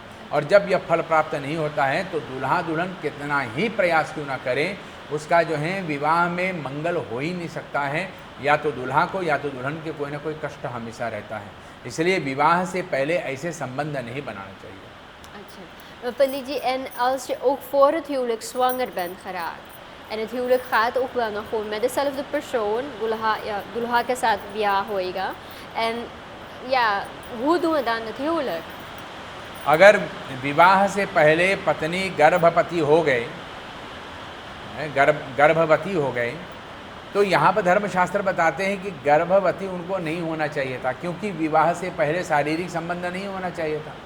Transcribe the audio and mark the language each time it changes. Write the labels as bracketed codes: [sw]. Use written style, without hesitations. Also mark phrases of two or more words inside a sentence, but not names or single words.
[hi] और जब यह फल प्राप्त नहीं होता है तो दूल्हा दुल्हन कितना ही प्रयास क्यों ना करें, उसका जो है विवाह में मंगल हो ही नहीं सकता है, या तो दूल्हा को या तो दुल्हन के कोई ना कोई कष्ट हमेशा रहता है। इसलिए विवाह से पहले ऐसे संबंध नहीं बनाना चाहिए। अच्छा पंडित जी, [nl] en als je ook voor het huwelijk zwanger bent geraakt en het huwelijk gaat ook wel nog gewoon met dezelfde persoon, [hi] दूल्हा के साथ ब्याह होएगा, [nl] en ja, hoe doen we dan het huwelijk? [hi] अगर विवाह से पहले पत्नी गर्भवती हो गए, गर्भवती हो गए, तो यहाँ पर धर्मशास्त्र बताते हैं कि गर्भवती उनको नहीं होना चाहिए था, क्योंकि विवाह से पहले शारीरिक संबंध नहीं होना चाहिए था